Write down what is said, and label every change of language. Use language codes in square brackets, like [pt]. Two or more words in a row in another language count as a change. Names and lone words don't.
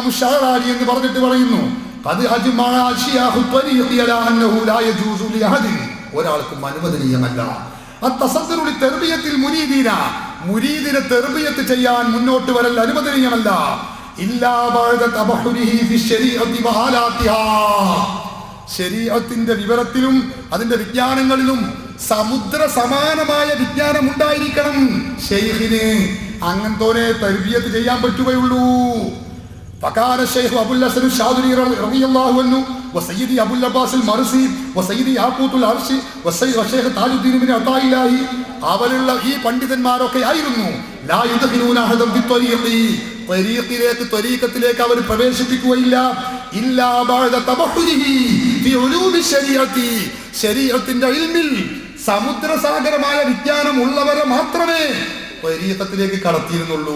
[ml] ഷഹറാനി എന്ന് പറഞ്ഞിട്ട് പറയുന്നു, [ar] قد أجمع أشياخ الطريق على أنه لا يجوز لأحد, [ml] ഒരാൾക്കും അനുവദനീയമല്ല [ar] التصدر لتربية المريدين, [ml] മുരീദിനെ തർബിയത്ത് ചെയ്യാൻ മുന്നോട്ട് വരൽ അനുവദനീയമല്ല, [ar] إلا بعد تبحره في الشريعة وآلاتها, [ml] ശരീഅത്തിന്റെ വിവരത്തിലും അതിന്റെ വിജ്ഞാനങ്ങളിലും സമുദ്ര സമാനമായ വിജ്ഞാനം ഉണ്ടായിരിക്കണം ഷെയ്ഖിന്. അങ്ങനത്തോനെ തർബിയത്ത് ചെയ്യാൻ പറ്റുകയുള്ളൂ. [ar] فكان الشيخ أبو الحسن الشاذلي رضي الله عنه وسيدي أبو العباس المرسي وسيدي ياقوت العرشي والشيخ تاج الدين بن عطاء الله [ml] അവലുള്ള ഈ പണ്ഡിതന്മാരൊക്കെ ആയിരുന്നു [ar] لا يدخلون أحدا بالطريق [ml] ത്വരീഖത്തിലേക്ക് അവർ പ്രവേശിപ്പിക്കുകയില്ല [ar] إلا بعد تبحره في علوم الشريعة [ml] ശരീഅത്തിന്റെ ഇൽമിൽ സമുദ്രസാഗരമായ വിജ്ഞാനം ഉള്ളവരെ മാത്രമേ ത്വരീഖത്തിലേക്ക് കടത്തിയിരുന്നുള്ളൂ.